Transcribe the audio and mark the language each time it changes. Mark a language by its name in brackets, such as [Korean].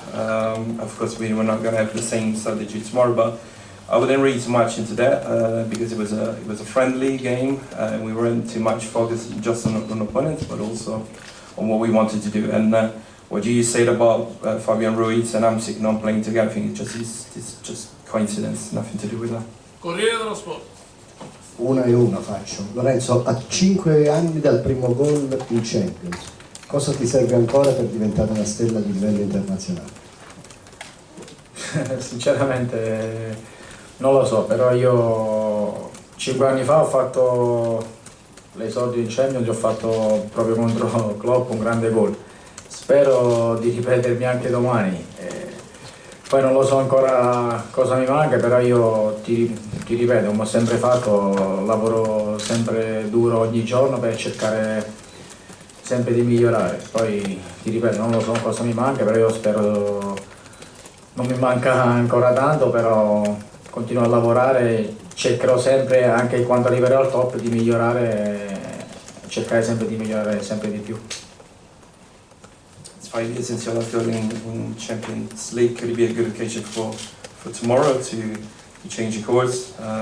[English] Of course, we were not going to have the same strategy tomorrow, but I wouldn't read too much into that because it was a friendly game. We weren't too much focused just on opponents, but also on what we wanted to do. And what you said about Fabian Ruiz and Hamsik not playing together, I think it's just coincidence, nothing to do with that. [Italian] Corriere dello Sport. Una e una faccio. Lorenzo, a 5 anni dal primo gol in Champions, cosa ti serve ancora per diventare una stella di livello internazionale? Sinceramente non lo so, però io 5 anni fa ho fatto l'esordio in Champions, ho fatto proprio contro Klopp un grande gol. Spero di ripetermi anche domani. Poi non lo so ancora cosa mi manca, però io ti ripeto, come ho sempre fatto, lavoro sempre duro ogni giorno per cercare sempre di migliorare. Poi ti ripeto, non lo so cosa mi manca, però io spero, non mi manca ancora tanto, però continuo a lavorare, cercherò sempre, anche quando arriverò al top, di migliorare, cercare sempre di migliorare sempre di più. [English] 5 years since your last goal in Champions League. Could it be a good occasion for tomorrow to change the course?